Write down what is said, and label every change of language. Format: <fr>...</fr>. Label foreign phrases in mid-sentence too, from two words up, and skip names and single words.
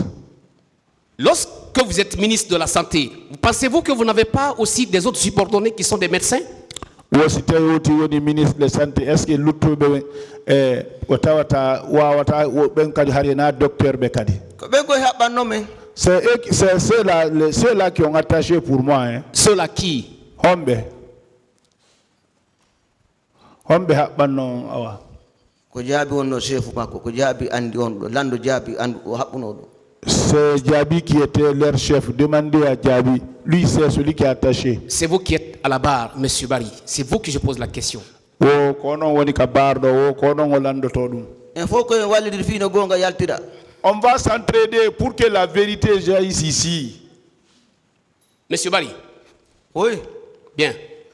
<fr>Lorsque vous êtes ministre de la Santé, pensez-vous que vous n'avez pas aussi des autres subordonnés qui sont des médecins? Est-ce que la santé, est-ce que l'autre docteur Bekadi? C'est ceux-là qui ont attaché pour moi. Hein. Ceux-là qui?</fr> <ff>Hombe haɓɓanno awa ko jaabi wonno chef makko ko jaabi andi on ɗo lando jaabi andu o haɓɓuno ɗo.</ff> <fr>C'est Diaby qui était leur chef. Demandez à Diaby, lui c'est celui qui est attaché. C'est vous qui êtes à la barre, Monsieur Barry. C'est vous que je pose la question.</fr> <ff>Wo kono woni ka bardo wo kono ngolando to dum.</ff> <fr>il faut que</fr> <ff>wallidir fi no gonga yaltira.</ff> <fr>On va s'entraider pour que la vérité jaillisse ici. Monsieur Barry. Oui. Bien.</fr>